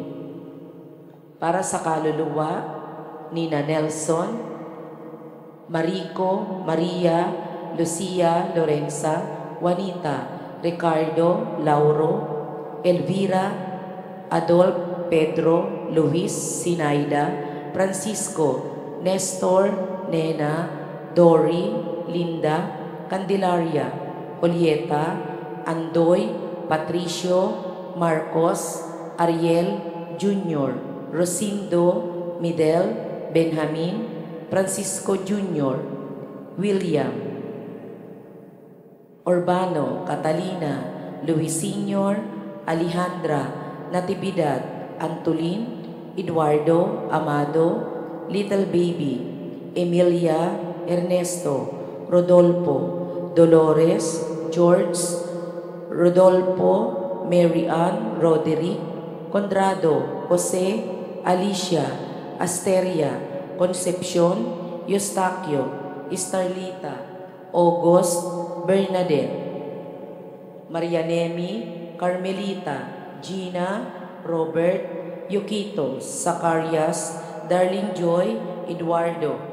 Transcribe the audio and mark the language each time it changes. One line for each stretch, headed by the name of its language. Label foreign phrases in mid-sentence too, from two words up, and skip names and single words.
Filipino: Para sa kaluluwa ni Nelson, Marico, Maria, Lucia, Lorenza, Juanita, Ricardo, Lauro, Elvira, Adolf, Pedro, Luis, Sinaida, Francisco, Nestor, Nena, Dory, Linda, Candelaria, Julieta, Andoy, Patricio, Marcos, Ariel, Junior, Rosindo, Midel, Benjamin, Francisco Jr., William, Urbano, Catalina, Luis Sr., Alejandra, Natividad, Antolin, Eduardo, Amado, Little Baby, Emilia, Ernesto, Rodolfo, Dolores, George, Rodolfo, Mary Ann, Roderick, Conrado, Jose, Alicia, Asteria, Concepcion, Eustaquio, Starlita, August, Bernadette, Marianemi, Carmelita, Gina, Robert, Yukito, Zacarias, Darling Joy, Eduardo,